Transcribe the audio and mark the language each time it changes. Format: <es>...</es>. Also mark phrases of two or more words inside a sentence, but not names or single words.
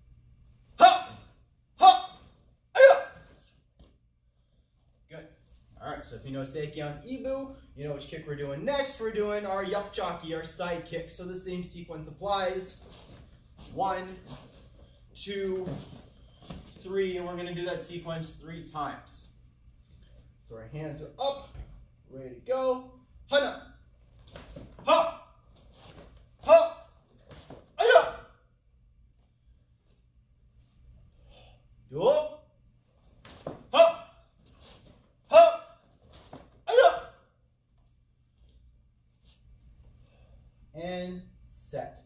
<en>Alright, so if you know Seikyan Ibu, you know which kick we're doing next. We're doing our yapchaki, our side kick. So the same sequence applies. 1, 2, 3, and we're going to do that sequence 3 times. So our hands are up, ready to go. Hana! Ha! Ha! Aya! Do! And set.</en>